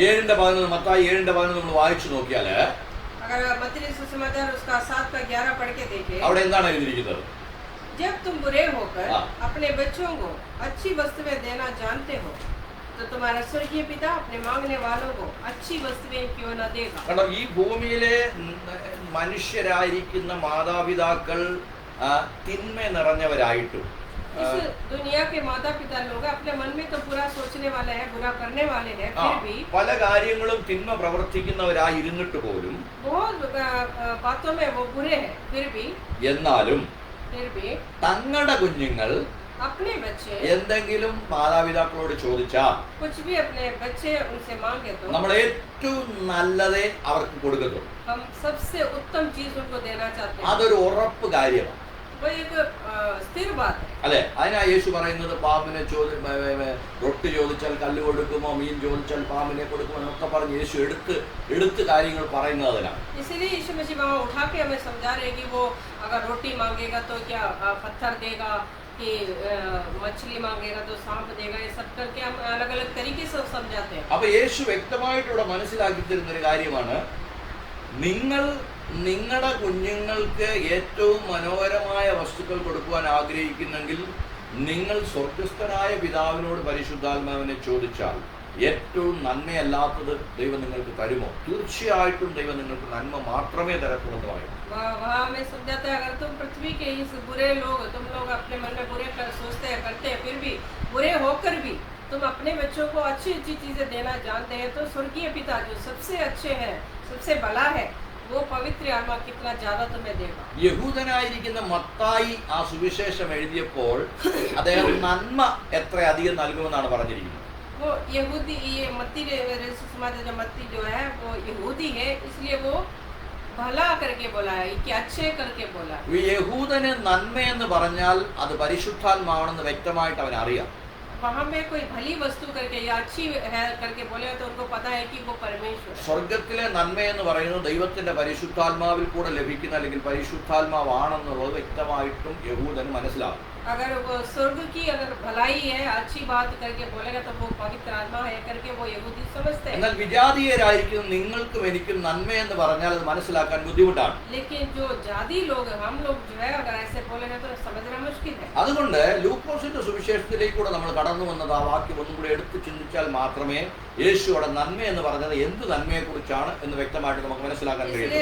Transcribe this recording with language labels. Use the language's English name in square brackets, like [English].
[Malayalam] 7:11 മത്തായി 7:11 നമ്മൾ വായിച്ചു നോക്കിയാൽ [Hindi] अगर मत्ती सुसमाचार उसका 7 का 11 पढ़ के देखें, [Malayalam] അവിടെ എന്താണ് എഴുതിയിരിക്കുന്നത്? [Hindi] जब तुम बुरे होकर अपने बच्चों को अच्छी वस्तुएं देना जानते हो तो तुम तुम्हारा स्वर्गीय पिता अपने मांगने वालों को अच्छी वस्तुएं क्यों न देगा। [Malayalam] കാരണം ഈ ഭൂമിയിലെ മനുഷ്യരായിരിക്കുന്ന മാതാപിതാക്കൾ തിന്മ നിറഞ്ഞവരായിട്ടും [Hindi] इस दुनिया के माता पिता लोग अपने मन में तो बुरा सोचने वाले हैं, बुरा करने वाले हैं, फिर भी [Malayalam] പല കാര്യങ്ങളും തിന്മ പ്രവർത്തിക്കുന്നവരായിരുന്നിട്ട് പോലും [Hindi] बहुत बातों में वो बुरे हैं, [Malayalam] എന്നാലും [Hindi] फिर भी [Malayalam] തങ്ങളുടെ കുഞ്ഞുങ്ങൾ [Hindi] अपने बच्चे [Malayalam] എന്തെങ്കിലും മാതാപിതാക്കളോട് ചോദിച്ചാൽ [Hindi] कुछ भी अपने बच्चे उनसे मांगे तो [Malayalam] നമ്മൾ ഏറ്റവും നല്ലതേ അവർക്ക് കൊടുക്കത്തുള്ളൂ. [Hindi] हम सबसे उत्तम चीज उनको देना चाहते हैं। [Malayalam] അതൊരു ഉറപ്പ് കാര്യമാണ്. [Hindi] वो एक स्थिर बात है। [Malayalam] അല്ലെ, അതിനാ യേശു പറയുന്നത് പാമ്പിനെ റൊട്ടി ചോദിച്ചാൽ കല്ല് കൊടുക്കുമോ, മീൻ ചോദിച്ചാൽ പാമ്പിനെ കൊടുക്കുമോ എന്നൊക്കെ പറഞ്ഞ് യേശു എടുത്ത് കാര്യങ്ങൾ പറയുന്നത് അതിനാണ്. [Hindi] इसलिए यीशु मसीह वहाँ उठा के हमें समझा रहे कि वो अगर रोटी मांगेगा तो क्या पत्थर देगा, कि मछली मांगेगा तो सांप देगा, ये सब करके हम अलग अलग तरीके से समझाते हैं। [Malayalam] അപ്പൊ യേശു വ്യക്തമായിട്ട് ഇവിടെ മനസ്സിലാക്കി തരുന്ന ഒരു കാര്യമാണ്, നിങ്ങൾ നിങ്ങളുടെ കുഞ്ഞുങ്ങൾക്ക് ഏറ്റവും മനോഹരമായ വസ്തുക്കൾ കൊടുക്കുവാൻ ആഗ്രഹിക്കുന്നെങ്കിൽ നിങ്ങൾ സ്വർഗസ്ഥനായ പിതാവിനോട് പരിശുദ്ധാത്മാവിനെ ചോദിച്ചാൽ ഏറ്റവും നന്മയല്ലാത്തത് ദൈവം നിങ്ങൾക്ക് തരുമോ? തീർച്ചയായിട്ടും ദൈവം നിങ്ങൾക്ക് നന്മ മാത്രമേ തരത്തുള്ളൂ എന്ന് പറയും. [Hindi] वहाँ में समझाता है, अगर तुम पृथ्वी के इस बुरे लोग, तुम लोग अपने मन में बुरे सोचते हैं, करते हैं, फिर भी बुरे होकर भी तुम अपने बच्चों को अच्छी अच्छी चीजें देना जानते हैं, तो स्वर्गीय पिता जो सबसे अच्छे हैं, सबसे भला है, वो पवित्र आत्मा कितना ज्यादा तुम्हें देगा। [Malayalam] യഹൂദനായിരിക്കുന്ന മത്തായി ആ സുവിശേഷം എഴുതിയപ്പോൾ അദ്ദേഹം നന്മ എത്ര അധികം നൽകുമെന്നാണ് പറഞ്ഞിരിക്കുന്നത്. [Hindi] वो यहूदी, ये मत्ती समाज जो मत्ती जो है वो यहूदी है, इसलिए वो भला करके बोला है, कि अच्छे करके बोला है। [Malayalam] ഈ യഹൂദന് നന്മയെന്ന് പറഞ്ഞാൽ അത് പരിശുദ്ധാത്മാവാണെന്ന് വ്യക്തമായിട്ട് അവൻ അറിയാം. [Hindi] वहाँ में कोई भली वस्तु करके या अच्छी है करके बोले तो उनको पता है कि वो परमेश्वर है। [Malayalam] സ്വർഗത്തിലെ നന്മയെന്ന് പറയുന്നത് ദൈവത്തിന്റെ പരിശുദ്ധാത്മാവിൽ കൂടെ ലഭിക്കുന്ന അല്ലെങ്കിൽ പരിശുദ്ധാത്മാവാണെന്നുള്ളത് വ്യക്തമായിട്ടും യഹൂദന് മനസ്സിലാകും. [Hindi] अगर वो स्वर्ग की अगर भलाई है, अच्छी बात करके बोलेगा तो वो पवित्र आत्मा है करके वो यहूदी समझते हैं। [Malayalam] എന്നാൽ വിജാതീയരായിരിക്കും നിങ്ങൾക്കും എനിക്കും നന്മയെന്ന് പറഞ്ഞാൽ അത് മനസ്സിലാക്കാൻ ബുദ്ധിമുട്ടാണ്. [Hindi] लेकिन जो जाति लोग, हम लोग जो है अगर ऐसे बोलेंगे तो समझना मुश्किल है। [Malayalam] അതുകൊണ്ട് ലൂക്കോസിന്റെ സുവിശേഷത്തിലേക്കൂടെ നമ്മൾ കടന്നു വന്നത് ആ വാക്യം ഒന്നും കൂടി എടുത്ത് ചിന്തിച്ചാൽ മാത്രമേ യേശു അവിടെ നന്മ എന്ന് പറഞ്ഞത് എന്ത് നന്മയെ കുറിച്ചാണ് എന്ന് വ്യക്തമായിട്ട് നമുക്ക് മനസ്സിലാക്കാൻ കഴിയും.